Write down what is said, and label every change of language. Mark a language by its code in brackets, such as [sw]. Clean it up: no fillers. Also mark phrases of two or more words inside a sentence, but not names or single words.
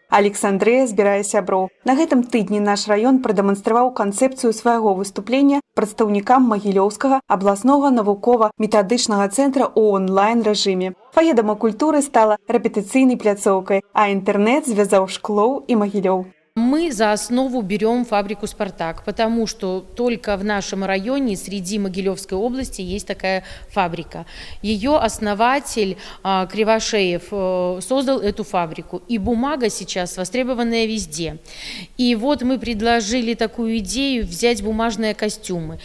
[be] Александрыя збірае сяброў. На гэтым тыдні наш раён прадэманстраваў канцэпцыю свайго выступлення прадстаўнікам Магілёўскага абласнога навукова-метадычнага цэнтра ў онлайн-рэжыме. Фае дома культуры стала рэпетыцыйнай пляцоўкай, а інтэрнэт звязаў Шклоў і Магілёў. [ru] Мы за основу берем фабрику «Спартак», потому что только в нашем районе, среди Могилевской области, есть такая фабрика. Ее основатель Кривошеев создал эту фабрику. И бумага сейчас востребованная везде. И вот мы предложили такую идею взять бумажные костюмы.